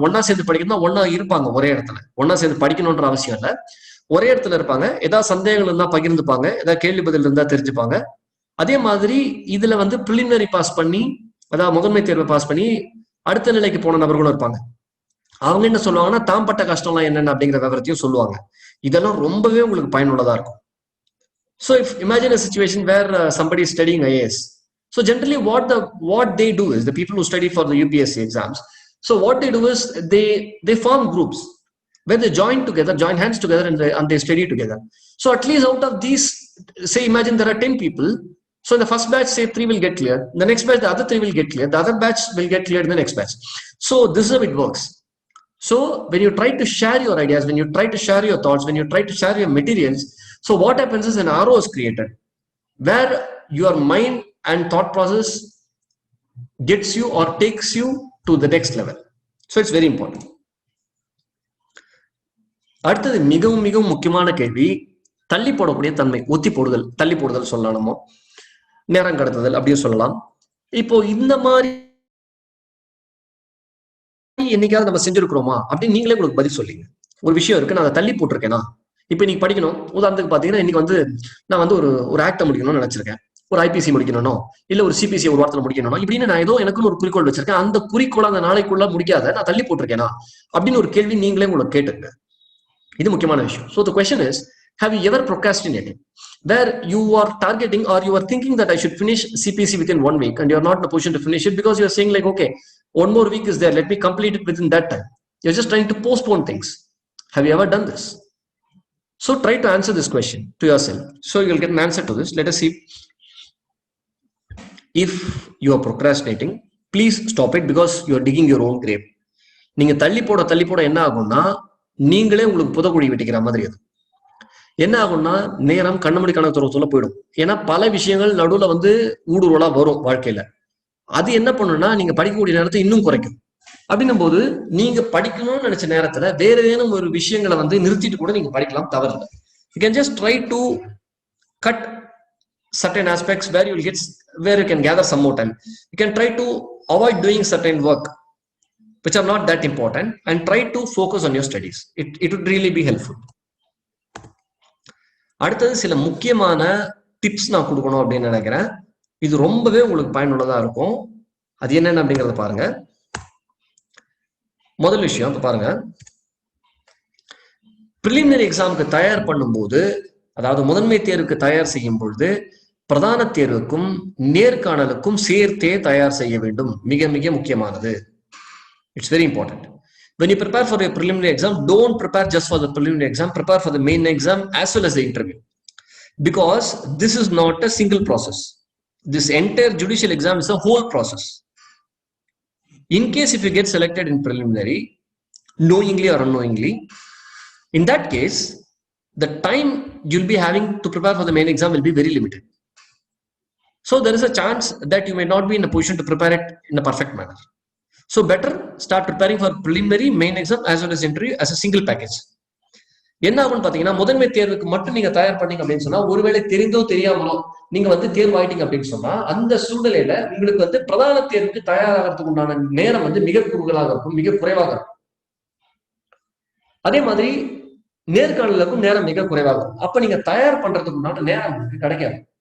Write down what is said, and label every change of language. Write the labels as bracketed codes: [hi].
[ta] ஒன்னா சேர்ந்து படிக்கணும்னா ஒன்னா இருப்பாங்க, ஒரே இடத்துல ஒன்னா சேர்ந்து படிக்கணும்ன்ற அவசியம் இல்ல, ஒரே இடத்துல இருப்பாங்க. ஏதாவது சந்தேகங்கள் இருந்தா பகிர்ந்துப்பாங்க, ஏதாவது கேள்வி பதில் இருந்தா தெரிஞ்சுப்பாங்க. அதே மாதிரி இதுல வந்து பிரிலிமினரி பாஸ் பண்ணி, அதாவது முதன்மை தேர்வை பாஸ் பண்ணி அடுத்த நிலைக்கு போன நபர்களும் இருப்பாங்க. அவங்க என்ன சொல்லுவாங்கன்னா, தாம் பட்ட கஷ்டம்லாம் என்னென்ன அப்படிங்கிற விவரத்தையும் சொல்லுவாங்க. இதெல்லாம் ரொம்பவே உங்களுக்கு பயனுள்ளதா இருக்கும். [en] So if imagine a situation where somebody is studying IAS, So generally what they do is, the people who study for the UPSC exams, so what they do is they form groups where they join hands together, and they study together. So at least out of these, say imagine there are 10 people. So in the first batch, say 3 will get cleared. The next batch, the other 3 will get cleared. The other batch will get cleared in the next batch. So this is how it works. So when you try to share your ideas, when you try to share your thoughts, when you try to share your materials, so what happens is an arrow is created where your mind and thought process gets you or takes you to the next level. So it's very important. [ta] அடுத்தது மிகவும் மிகவும் முக்கியமான கேள்வி, தள்ளி போடக்கூடிய தன்மை, ஒத்தி போடுதல், தள்ளி போடுதல் சொல்லலாமோ, நேரம் கடத்துதல் அப்படியே சொல்லலாம். இப்போ இந்த மாதிரி என்னைக்காவது நம்ம செஞ்சிருக்கிறோமா அப்படின்னு நீங்களே உங்களுக்கு பதில் சொல்லிங்க. ஒரு விஷயம் இருக்கு, நான் அதை தள்ளி போட்டிருக்கேனா. இப்ப இன்னைக்கு படிக்கணும், உதாரணத்துக்கு பாத்தீங்கன்னா இன்னைக்கு நான் ஒரு ஆக்ட முடிக்கணும்னு நினைச்சிருக்கேன், ஒரு ஐபிசி முடிக்கணும், இல்ல ஒரு சிபிசி ஒரு வாரத்துல முடிக்கணும், இப்படின்னு நான் ஏதோ எனக்குன்னு ஒரு குறிக்கோள் வச்சிருக்கேன். அந்த குறிக்கோள் அந்த நாளைக்குள்ள முடிக்காத நான் தள்ளி போட்டிருக்கேனா அப்படின்னு ஒரு கேள்வி நீங்களே உங்களுக்கு கேட்டுங்க. இது முக்கியமான விஷயம். [en] So the question is, have you ever procrastinated where you are targeting or you are thinking that I should finish CPC within 1 week and you are not in a position to finish it because you are saying like, okay, 1 more week is there, let me complete it within that time. You're just trying to postpone things. Have you ever done this? So try to answer this question to yourself. So you'll get an answer to this. Let us see. If you are procrastinating, please stop it because you are digging your own grave. [ta] நீங்க தள்ளி போட என்ன ஆகும்னா, நீங்களே உங்களுக்கு புதக்குழி வெட்டிக்கிற மாதிரி. அது என்ன ஆகும்னா, நேரம் கண்ணமணி கணக்கு போயிடும். ஏன்னா பல விஷயங்கள் நடுவுல ஊடுருவலா வரும் வாழ்க்கையில. அது என்ன பண்ணும்னா, நீங்க படிக்கக்கூடிய நேரத்தை இன்னும் குறைக்கும். அப்படின்னும் போது நீங்க படிக்கணும்னு நினைச்ச நேரத்துல வேற ஏதேனும் ஒரு விஷயங்களை நிறுத்திட்டு கூட நீங்க படிக்கலாம், தவறில்லை. [en] You can just try to cut certain aspects where you can gather some more time. You can try to avoid doing certain work which are not that important and try to focus on your studies. It would really be helpful. [ta] அடுத்தது சில முக்கியமான tips நான் கொடுக்கணும் அப்படின்னு நினைக்கிறேன். இது ரொம்பவே உங்களுக்கு பயனுள்ளதா இருக்கும். அது என்னென்ன அப்படிங்கறத பாருங்க. முதல் விஷயம் இப்ப பாருங்க, பிரிலிமினரி எக்ஸாமுக்கு தயார் பண்ணும்போது, அதாவது முதன்மை தேர்வுக்கு தயார் செய்யும் பொழுது பிரதான தேர்வுக்கும் நேர்காணலுக்கும் சேர்த்தே தயார் செய்ய வேண்டும். மிக மிக முக்கியமானது. [en] It's very important. When you prepare for a preliminary exam, don't prepare just for the preliminary exam, prepare for the main exam as well as the interview. Because this is not a single process. This entire judicial exam is a whole process. In case if you get selected in preliminary, knowingly or unknowingly, in that case, the time you'll be having to prepare for the main exam will be very limited. So there is a chance that you may not be in a position to prepare it in a perfect manner. So better start preparing for preliminary, main exam as well as interview as a single package. [ta] என்ன ஆகும்னு பாத்தீங்கன்னா, முதன்மை தேர்வுக்கு மட்டும் நீங்க தயார் பண்ணீங்க அப்படின்னு சொன்னா, ஒருவேளை தெரிந்தோ தெரியாமலோ நீங்க தேர்வு ஆயிட்டீங்க அப்படின்னு சொன்னா, அந்த சூழ்நிலையில உங்களுக்கு பிரதான தேர்வுக்கு தயாராகிறதுக்கு உண்டான நேரம் மிக குறுகலாக இருக்கும், மிக குறைவாக இருக்கும். அதே மாதிரி நேர்காணலுக்கும் நேரம் மிக குறைவாக இருக்கும். அப்ப நீங்க தயார் பண்றதுக்கு உண்டான நேரம் உங்களுக்கு கிடைக்காது.